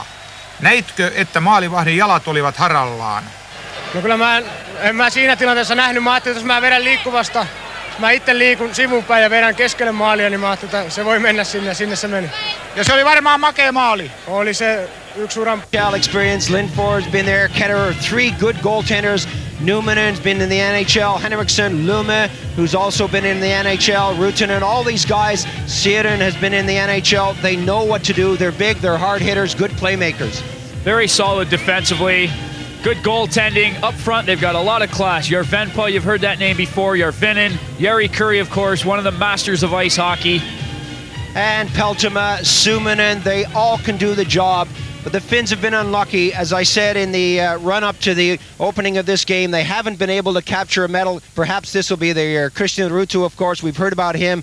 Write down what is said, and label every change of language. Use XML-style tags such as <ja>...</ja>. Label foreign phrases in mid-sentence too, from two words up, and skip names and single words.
<fi>Näitkö, että maalivahdin jalat olivat harallaan? No kyllä en mä siinä tilanteessa nähnyt. Mä ajattelin, että jos mä vedän liikkuvasta, mä itse liikun sivunpäin ja vedän keskelle maalia, niin mä ajattelin, että se voi mennä sinne se meni. Ja se oli varmaan makea maali. Oli se yksi uran.</fi> <en>Experience. Lindford's been there. Ketterer, 3 good goaltenders. Numanen's been in the NHL. Henriksson, Lume, who's also been in the NHL. Rutinen, all these guys. Siren has been in the NHL. They know what to do. They're big, they're hard hitters, good playmakers. Very solid defensively. Good goaltending. Up front, they've got a lot of class. Järvenpää, you've heard that name before. Järvinen. Jari Kurri, of course, one of the masters of ice hockey. And Peltoma, Suominen, they all can do the job. But the Finns have been unlucky. As I said in the run-up to the opening of this game, they haven't been able to capture a medal. Perhaps this will be the year. Tulosruutu, of course, we've heard about him.</en>